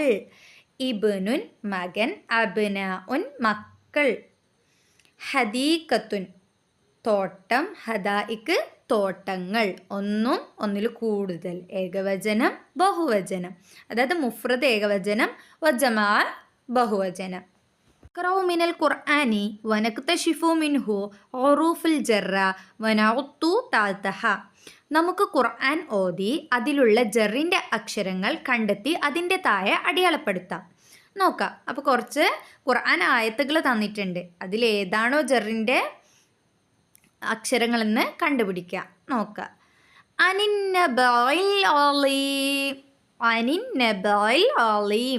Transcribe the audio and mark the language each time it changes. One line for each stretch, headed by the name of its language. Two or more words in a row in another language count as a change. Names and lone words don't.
Malayalam: ഇബ്നുൻ മകൻ, അബ്നാഉൻ മക്കൾ. ഹദീഖത്തുൻ തോട്ടം, ഹദായിക്ക് തോട്ടങ്ങൾ. ഒന്നും ഒന്നിൽ കൂടുതൽ, ഏകവചനം ബഹുവചനം, അതായത് മുഫ്രദ് ഏകവചനം വജമാ ബഹുവചനം.
Arabic: اقرأوا من القرآن ونكتشف منه حروف الجر ونعد تحتها.
Malayalam: നമുക്ക് ഖുർആൻ ഓതി അതിലുള്ള ജറിൻ്റെ അക്ഷരങ്ങൾ കണ്ടെത്തി അതിൻ്റെ താഴെ അടയാളപ്പെടുത്താം. നോക്കാം. അപ്പോൾ കുറച്ച് ഖുർആൻ ആയത്തുകൾ തന്നിട്ടുണ്ട്, അതിലേതാണോ ജറിൻ്റെ അക്ഷരങ്ങളെന്ന് കണ്ടുപിടിക്കാം. നോക്കാം.
Arabic: عن النبإ العظيم, عن النبإ العظيم.